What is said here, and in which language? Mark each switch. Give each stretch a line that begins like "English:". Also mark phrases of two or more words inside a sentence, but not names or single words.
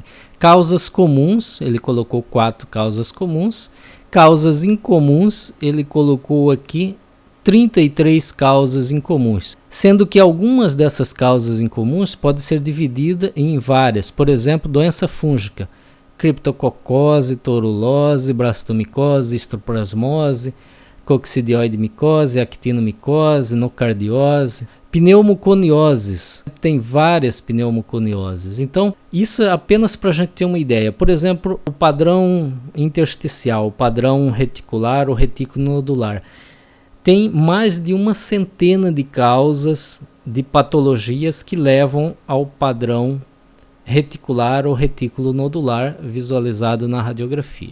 Portuguese: Causas comuns, ele colocou 4 causas comuns. Causas incomuns, ele colocou aqui 33 causas incomuns, sendo que algumas dessas causas incomuns podem ser divididas em várias. Por exemplo, doença fúngica, criptococose, torulose, brastomicose, histoplasmose, coccidioide-micose, actinomicose, nocardiose, pneumoconioses. Tem várias pneumoconioses. Então, isso é apenas para a gente ter uma ideia. Por exemplo, o padrão intersticial, o padrão reticular ou retículo nodular. Tem mais de uma centena de causas de patologias que levam ao padrão reticular ou retículo nodular visualizado na radiografia.